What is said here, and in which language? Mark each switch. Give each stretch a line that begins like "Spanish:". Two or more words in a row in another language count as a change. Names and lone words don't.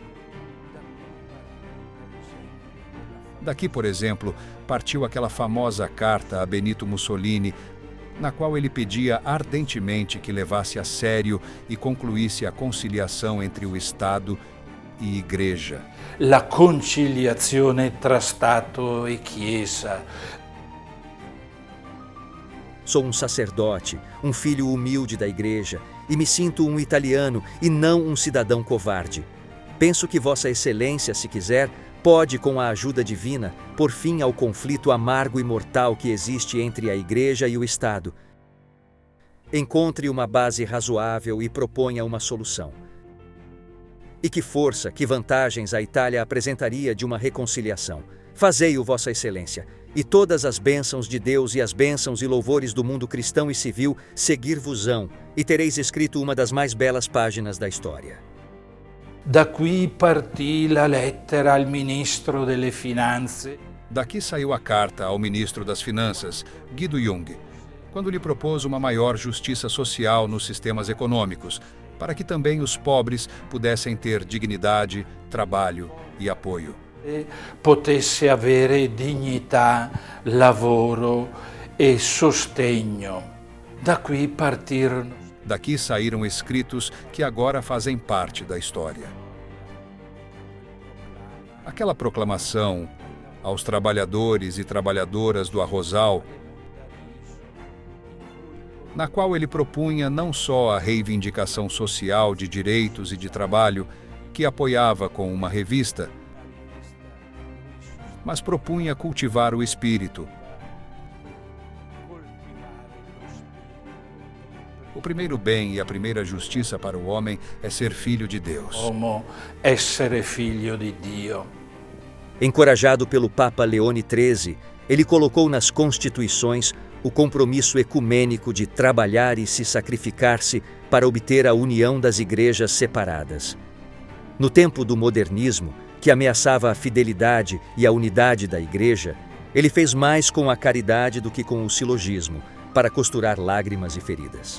Portuguese: Daqui, por exemplo, partiu aquela famosa carta a Benito Mussolini, na qual ele pedia ardentemente que levasse a sério e concluísse a conciliação entre o Estado e Igreja.
Italian: La conciliazione tra Stato e Chiesa.
Portuguese: Sou um sacerdote, um filho humilde da Igreja, e me sinto um italiano e não um cidadão covarde. Penso que Vossa Excelência, se quiser, pode, com a ajuda divina, pôr fim ao conflito amargo e mortal que existe entre a Igreja e o Estado. Encontre uma base razoável e proponha uma solução. E que força, que vantagens a Itália apresentaria de uma reconciliação. Fazei-o, Vossa Excelência, e todas as bênçãos de Deus e as bênçãos e louvores do mundo cristão e civil seguir-vos-ão, e tereis escrito uma das mais belas páginas da história.
Italian: Da qui partì la lettera al ministro delle finanze.
Portuguese: Daqui saiu a carta ao ministro das Finanças, Guido Jung, quando lhe propôs uma maior justiça social nos sistemas econômicos, para que também os pobres pudessem ter dignidade, trabalho e apoio.
Italian: Potesse avere dignità, lavoro e sostegno. Da qui partirono.
Portuguese: Daqui saíram escritos que agora fazem parte da história. Aquela proclamação aos trabalhadores e trabalhadoras do Arrozal, na qual ele propunha não só a reivindicação social de direitos e de trabalho, que apoiava com uma revista, mas propunha cultivar o espírito. O primeiro bem e a primeira justiça para o homem é ser filho de Deus.
Italian: Como essere figlio di Dio.
Portuguese: Encorajado pelo Papa Leone XIII, ele colocou nas constituições o compromisso ecumênico de trabalhar e se sacrificar-se para obter a união das igrejas separadas. No tempo do modernismo, que ameaçava a fidelidade e a unidade da igreja, ele fez mais com a caridade do que com o silogismo, para costurar lágrimas e feridas.